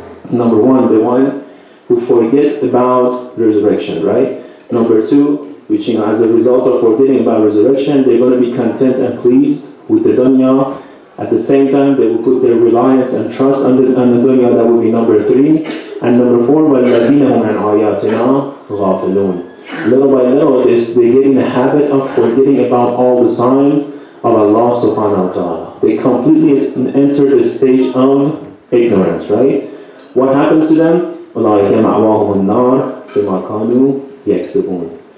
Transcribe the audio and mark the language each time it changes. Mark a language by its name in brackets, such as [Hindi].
[English] Number 1, the one who forgets about resurrection, right? Number 2, which as a result of forgetting about resurrection, they're going to be content and pleased with the dunya. At the same time, they will put their reliance and trust on the dunya. That will be number 3. And number 4, [Arabic] وَالَّذِينَ هُمْ عَنْ آيَاتِنَا غَافِلُونَ. [English] Little by little, they get in the habit of forgetting about all the signs of Allah subhanahu wa ta'ala. They completely enter the stage of ignorance, right? What happens to them? [Arabic] أُولَٰئِكَ مَأْوَاهُمُ النَّارُ بِمَا كَانُوا يَكْسِبُونَ.